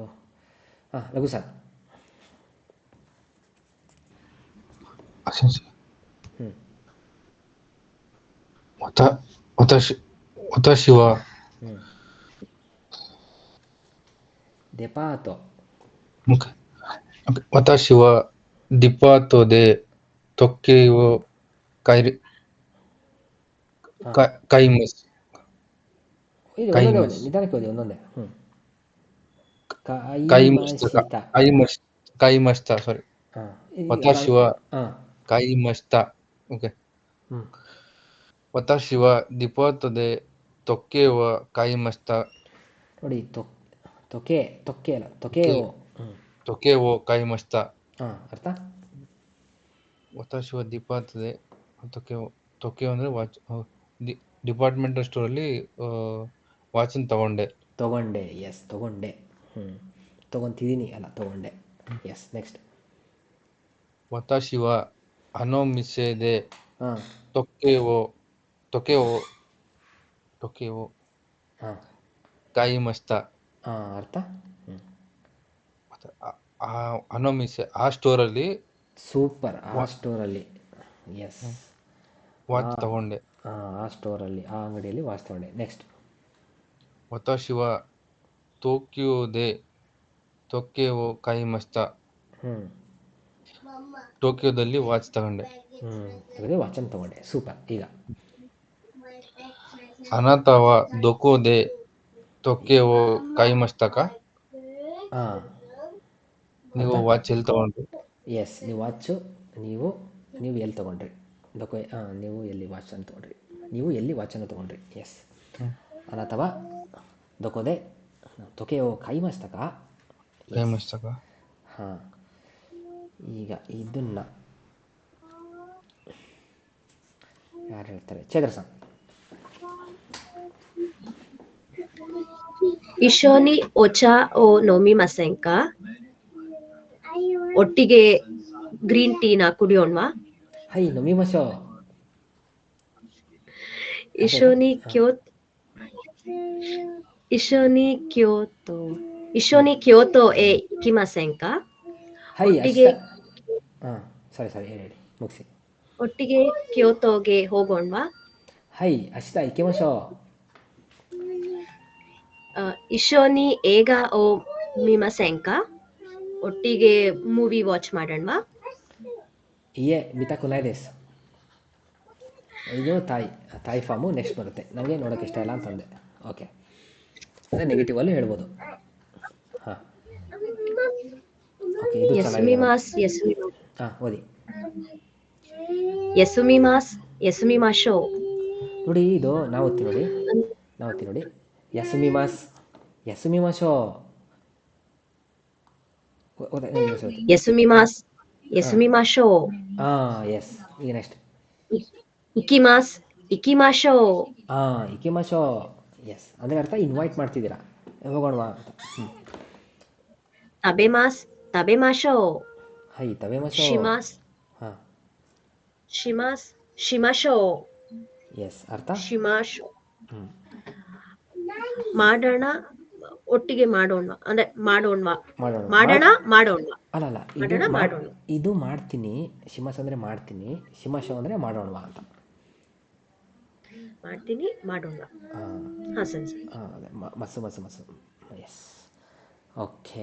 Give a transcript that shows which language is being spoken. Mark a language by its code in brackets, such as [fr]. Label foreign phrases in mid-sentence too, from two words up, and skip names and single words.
[kn] ಹಾಂ ರಘು ಸರ್. ಹ್ಞೂ [ja] 私は [kn] ಹ್ಞೂ ಡೆಪಾತೋ. [ja] 私はデパートで時計を買います。 [kn] ಇದು [ja] 買い [kn] ಒಂದೊಂದೇ [ja] ます。 [kn] ನಿಧಾನಕ್ಕೆ ಓದಿ ಒಂದೊಂದೇ. ಹ್ಞೂ [ja] 買いましたか。買いました。sorry。 [kn] ಹಾಂ [ja] 私は [kn] ಹಾಂ [ja] 買いました。OK。 [kn] ಹ್ಞೂ [ja] 私はデパートで時計を買いました。 [kn] ನೋಡಿ ತೊಕೆ ಅಲ್ಲ ತೊಕೆಯೋ. ಹ್ಞೂ [ja] 時計を買いました。 [kn] ಹಾಂ ಅರ್ಥ? [ja] 私はデパートで時計 [kn] ಅಂದರೆ [en] watch departmental store [kn] ವಾಚನ್ನು ತಗೊಂಡೆ. ಎಸ್ ತಗೊಂಡೆ. ತಗೊಂತಿದ್ದೀನಿ ಅಲ್ಲ ತಗೊಂಡೆ. [en] yes next. [ja] 私はあの店で [kn] ಹಾಂ [ja] 時計を [kn] ಹಾಂ [ja] 買いました。 [kn] ಹಾಂ ಅರ್ಥ? ಆ ನೋ ಮಿಸ್ ಆ ಸ್ಟೋರಲ್ಲಿ ಸೂಪರ್. ಆ ಸ್ಟೋರಲ್ಲಿ ಎಸ್ ವಾಚ್ ತಗೊಂಡೆ. ಆ ಸ್ಟೋರಲ್ಲಿ ಆ ಅಂಗಡಿಯಲ್ಲಿ ವಾಚ್ ತಗೊಂಡೆ. ನೆಕ್ಸ್ಟ್. [ja] 私は東京で時計を買いました。 [kn] ಟೋಕಿಯೋದಲ್ಲಿ ವಾಚ್ ತಗೊಂಡೆ. ವಾಚನ್ನು ತಗೊಂಡೆ. ಸೂಪರ್. ಈಗ [ja] あなたはどこで時計を買いましたか? [kn] ಹಾಂ ನೀವು ವಾಚ್ ಎಲ್ಲಿ ತಗೊಂಡ್ರಿ? ಎಸ್ ನೀವು ವಾಚು ನೀವು ಎಲ್ಲಿ ತೊಗೊಂಡ್ರಿ? ನೀವು ಎಲ್ಲಿ ವಾಚನ್ನು ತೊಗೊಂಡ್ರಿ? ನೀವು ಎಲ್ಲಿ ವಾಚನ್ನು ತೊಗೊಂಡ್ರಿ? ಎಸ್. [ja] ಅಥವಾ どこで 時計を 買いましたか. [kn] ಹಾಂ ಈಗ ಇದನ್ನು ಯಾರು ಹೇಳ್ತಾರೆ? ಚೇದ್ರ ಸರ್. [ja] 一緒にお茶を飲みませんか? [kn] ಒಟ್ಟಿಗೆ [en] green tea [kn] ಕುಡಿಯೋಣವಾ? [ja] ಹೈ 飲みましょう. 一緒に京都へ行きませんか? はい、 [kn] ಒಟ್ಟಿಗೆ ಸರಿ ಹೇಳಿ ಮುಗಿಸಿ. ಒಟ್ಟಿಗೆ ಕ್ಯೋಟೋಗೆ ಹೋಗೋಣವಾ? [ja] はい、明日行きましょう. 一緒に映画を見ませんか? [kn] ಒಟ್ಟಿಗೆ [en] movie watch [kn] ಮಾಡೋಣವಾ? [ja] いいえ、見たくないです. [kn] ಇದು ತಾಯಿ [en] form next [kn] ಬರುತ್ತೆ. ನನಗೆ ನೋಡೋಕ್ಕೆ ಇಷ್ಟ ಇಲ್ಲ ಅಂತಂದೆ. ಓಕೆ, ಅಂದರೆ ನೆಗೆಟಿವಲ್ಲೂ ಹೇಳ್ಬೋದು. ಹಾಂ ಓಕೆ, ಇದು ಚೆನ್ನಾಗಿದೆ. ಹಾಂ ಓದಿ. [ja] 休みます、休みましょう. [kn] ನೋಡಿ ಇದು ನಾವು ಓದ್ತೀವಿ ನೋಡಿ. [ja] 休みます、休みましょう. 休みます、休みましょう. [kn] ಎಸ್. ಈಗ ನೆಕ್ಸ್ಟ್. [ja] 行きます、行きましょう. 行きましょう. [kn] ಎಸ್ ಅಂದರೆ ಅರ್ಥ ಇನ್ವೈಟ್ ಮಾಡ್ತಿದ್ದೀರಾ, ಹೋಗೋಣವಾ ಅಂತ. [ja] 食べます、食べましょう. はい、食べましょう. します、します、しましょう. [kn] エス、ಅರ್ಥ? [ja] しましょう. [kn] ಮಾಡೋಣ, ಒಟ್ಟಿಗೆ ಮಾಡೋಣ ಅಂದ್ರೆ ಮಾಡೋಣವಾ ಮಾಡೋಣ ಮಾಡೋಣ ಮಾಡೋಣವಾ ಅಲ್ಲ ಮಾಡೋಣ ಮಾಡೋಣ ಇದು ಮಾಡ್ತೀನಿ, ಶಿಮಸ್ ಅಂದರೆ ಮಾಡ್ತೀನಿ, ಶಿಮಶೋ ಅಂದರೆ ಮಾಡೋಣವಾ ಅಂತ. ಮಾಡ್ತೀನಿ ಮಾಡೋಣ. ಹಾ ಸರಿ ಸರಿ. ಅದೇ [ja] ます ます ます. [en] yes, OK.